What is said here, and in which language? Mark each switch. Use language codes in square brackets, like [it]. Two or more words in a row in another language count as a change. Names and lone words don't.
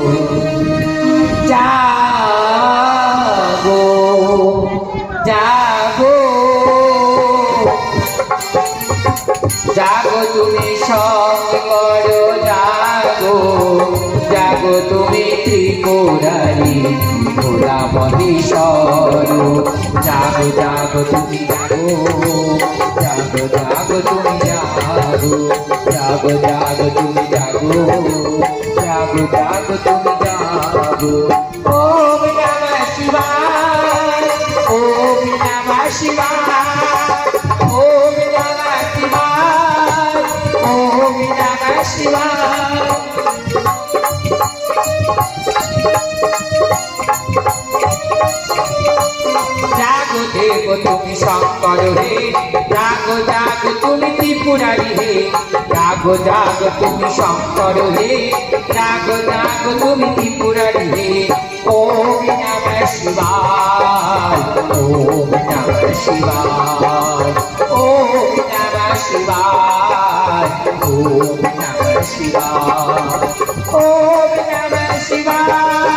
[bn] জাগো জাগো জাগো তুমি শঙ্কর জাগো, জাগো তুমি ত্রিপুরারি ভোলামণীশ্বর। জাগো জাগো তুমি জাগো, জাগো জাগো তুমি জাগো, জাগো জাগো তুমি জাগো, জাগো জাগো তুমি জাগো। [sa] ওম নমঃ শিবায়, ওম নমঃ শিবায়, ওম নমঃ শিবায়, ওম নমঃ শিবায়। [bn] জাগো দেব তুমি শঙ্কর হে, জাগো জাগো তুমি ত্রিপুরারি হে, জাগো জাগো তুমি শঙ্কর হে, জাগো জাগো তুমি ত্রিপুরারি হে। [sa] ওম নমঃ শিবায়, ওম নমঃ শিবায়, ওম নমঃ শিবায়, ওম নমঃ শিবায়, ওম নমঃ শিবায়।